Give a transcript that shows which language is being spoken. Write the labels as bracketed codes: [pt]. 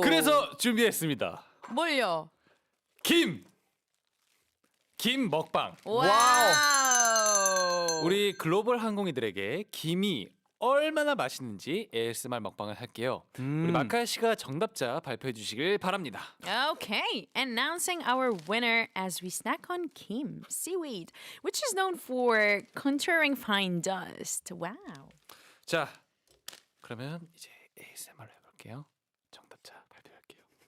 [ko] 그래서 준비했습니다. 뭘요? 김 먹방. 와우. 우리 글로벌 항공이들에게 김이 얼마나 맛있는지 ASMR 먹방을 할게요. 우리 마카 씨가 정답자 발표해 주시길 바랍니다. [en] Okay, announcing our winner as we snack on kim seaweed, which is known for contouring fine dust. Wow. [ko] 자, 그러면 이제 ASMR로 해볼게요. 정답자 발표할게요.